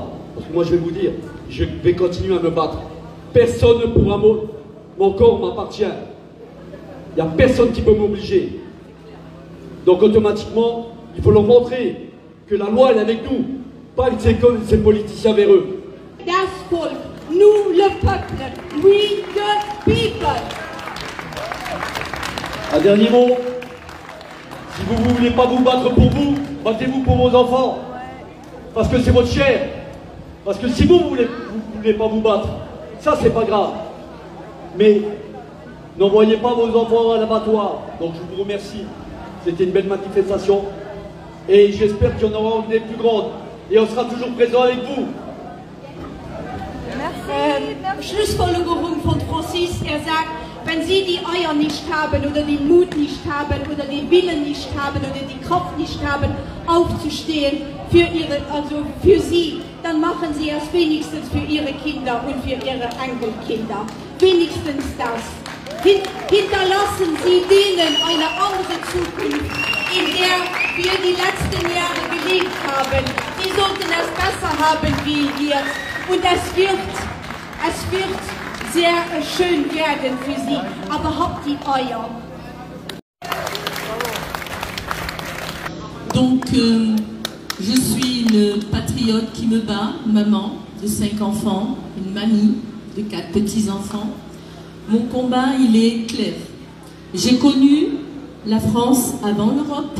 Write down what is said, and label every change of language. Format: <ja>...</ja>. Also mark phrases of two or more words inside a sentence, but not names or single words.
<fr>Parce que moi je vais vous dire, je vais continuer à me battre. Personne ne pourra mon corps m'appartient. Il n'y a personne qui peut m'obliger. Donc automatiquement, il faut leur montrer que la loi elle est avec nous, pas avec ces politiciens véreux.</fr> <de>Das Volk,</de> <fr>nous le peuple,</fr> <en>we the people.</en> <fr>Un dernier mot, si vous ne voulez pas vous battre pour vous, battez-vous pour vos enfants. Parce que c'est votre chair. Parce que si vous ne voulez pas vous battre, ça c'est pas grave. Mais n'envoyez pas vos enfants à l'abattoir. Donc je vous remercie. C'était une belle manifestation. Et j'espère qu'il y en aura des plus grandes. Et on sera toujours présent avec vous.</fr> <de>Schlussfolgerung von Francis, er sagt, wenn Sie die Eier nicht haben oder den Mut nicht haben oder den Willen nicht haben oder die Kraft nicht haben, aufzustehen für Sie, dann machen Sie es wenigstens für Ihre Kinder und für Ihre Enkelkinder. Wenigstens das. Hinterlassen Sie denen eine andere Zukunft, in der wir die letzten Jahre gelebt haben. Sie sollten es besser haben wie wir. Und es wird sehr schön werden für Sie, aber habt die Eier.</de> <fr>Donc, je suis une patriote qui me bat, maman de 5 enfants, une mamie de 4 petits-enfants. Mon combat, il est clair. J'ai connu la France avant l'Europe.</fr>